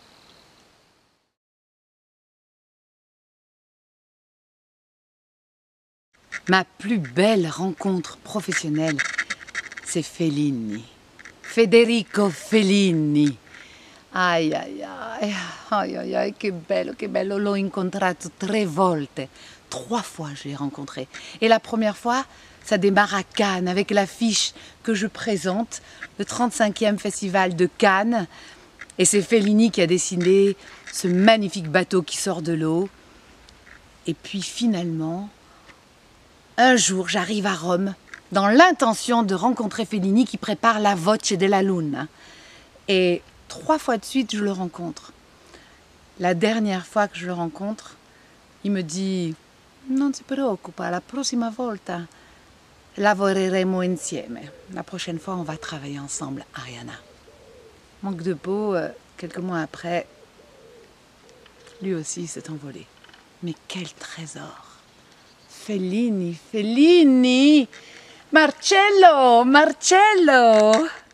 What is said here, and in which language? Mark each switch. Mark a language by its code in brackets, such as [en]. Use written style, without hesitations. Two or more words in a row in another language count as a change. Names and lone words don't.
[fr] Ma plus belle rencontre professionnelle, c'est Fellini. Federico Fellini. Ai ai ai, ai ai ai, [it] che bello, l'ho incontrato 3 volte. [fr] 3 fois je l'ai rencontré. Et la première fois, ça démarre à Cannes avec l'affiche que je présente, le 35e Festival de Cannes. Et c'est Fellini qui a dessiné ce magnifique bateau qui sort de l'eau. Et puis finalement, un jour, j'arrive à Rome dans l'intention de rencontrer Fellini qui prépare la Voce della Luna. Et 3 fois de suite, je le rencontre. La dernière fois que je le rencontre, il me dit « [it] Non si preoccupa, la prossima volta lavoreremo insieme. [fr] La prochaine fois, on va travailler ensemble, Ariana. » Manque de peau, quelques mois après, lui aussi s'est envolé. Mais quel trésor! Fellini, Fellini! Marcello, Marcello!